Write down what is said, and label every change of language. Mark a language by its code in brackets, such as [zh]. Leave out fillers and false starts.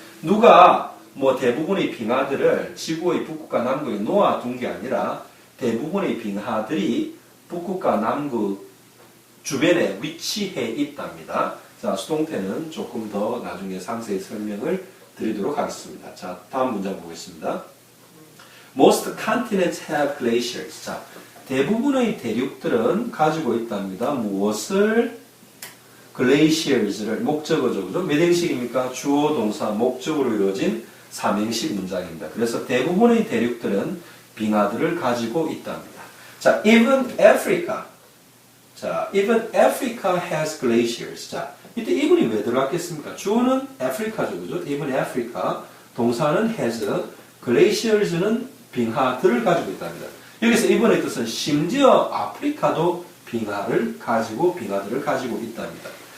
[ko] 누가 대부분의 빙하들을 지구의 북극과 남극에 놓아둔 게 아니라 대부분의 빙하들이 북극과 남극 주변에 위치해 있답니다. 자, 수동태는 조금 더 나중에 상세히 설명을 드리도록 하겠습니다. 자, 다음 문장 보겠습니다. [en] Most continents have glaciers. [ko] 자, 대부분의 대륙들은 가지고 있답니다. 무엇을? glaciers를 목적어죠. 그죠? 몇 형식입니까? 주어, 동사, 목적으로 이루어진 3형식 문장입니다. 그래서 대부분의 대륙들은 빙하들을 가지고 있답니다. [en] 자, even Africa. 자, even Africa has glaciers. [ko] 자, 이때 even이 왜 들어갔겠습니까? 주어는 Africa죠. 그죠? even Africa. 동사는 has. glaciers는 빙하들을 가지고 있답니다. 여기서 even의 뜻은 심지어 아프리카도 빙하들을 가지고 있답니다.